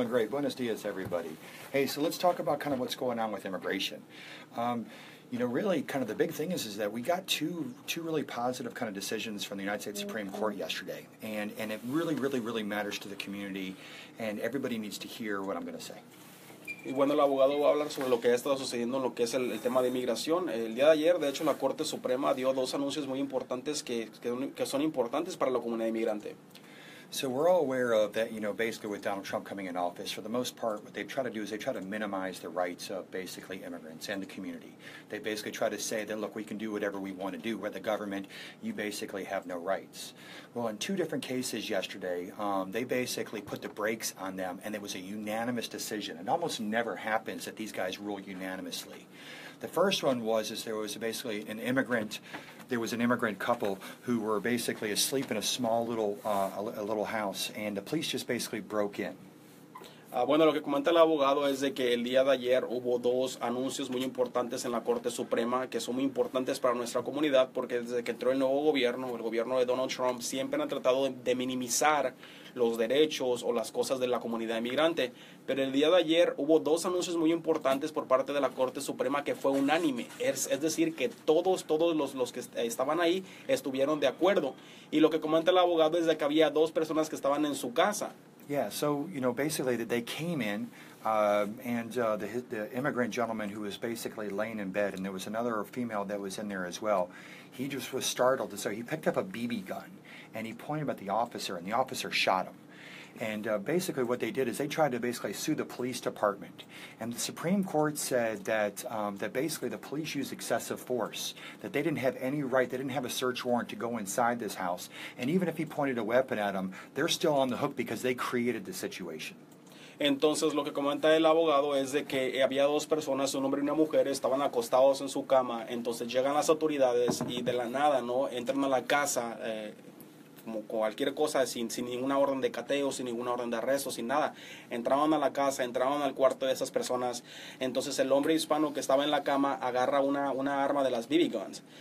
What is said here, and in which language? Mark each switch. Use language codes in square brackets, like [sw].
[es] Buenos dias, [en] everybody. Hey, so let's talk about kind of what's going on with immigration. Really, kind of the big thing is that we got two really positive kind of decisions from the United States Supreme Court yesterday, and it really matters to the community, and everybody needs to hear what I'm going to say. [es] Y bueno, el abogado va a hablar sobre lo que ha estado sucediendo en lo que es el tema de inmigración. El día de ayer, de hecho, la Corte Suprema dio dos anuncios muy importantes que son importantes para la comunidad inmigrante. [en] So we're all aware of that, basically with Donald Trump coming in office, for the most part, what they try to do is they try to minimize the rights of basically immigrants and the community. They basically try to say that, look, we can do whatever we want to do. We're the government. You basically have no rights. Well, in two different cases yesterday, they basically put the brakes on them, and it was a unanimous decision. It almost never happens that these guys rule unanimously. The first one there was basically an immigrant couple who were basically asleep in a small little house, and the police just basically broke in. [es] Bueno, lo que comenta el abogado es de que el día de ayer hubo dos anuncios muy importantes en la Corte Suprema que son muy importantes para nuestra comunidad, porque desde que entró el nuevo gobierno, el gobierno de Donald Trump, siempre han tratado de minimizar los derechos o las cosas de la comunidad inmigrante. Pero el día de ayer hubo dos anuncios muy importantes por parte de la Corte Suprema que fue unánime. Es decir, que todos los que estaban ahí estuvieron de acuerdo. Y lo que comenta el abogado es de que había dos personas que estaban en su casa. [en] Yeah, so, basically they came in, and the immigrant gentleman who was basically laying in bed, and there was another female that was in there as well, he just was startled. So he picked up a BB gun, and he pointed at the officer, and the officer shot him. And basically what they did is they tried to basically sue the police department. And the Supreme Court said that basically the police used excessive force, that they didn't have any right, they didn't have a search warrant to go inside this house. And even if he pointed a weapon at them, they're still on the hook because they created the situation. [es] Entonces lo que comenta el abogado es de que había dos personas, un hombre y una mujer, estaban acostados en su cama. Entonces llegan las autoridades y de la nada, ¿no?, entran a la casa como cualquier cosa, sin ninguna orden de cateo, sin ninguna orden de arresto, sin nada. Entraban a la casa, entraban al cuarto de esas personas. Entonces el hombre hispano que estaba en la cama agarra una arma de las BB guns.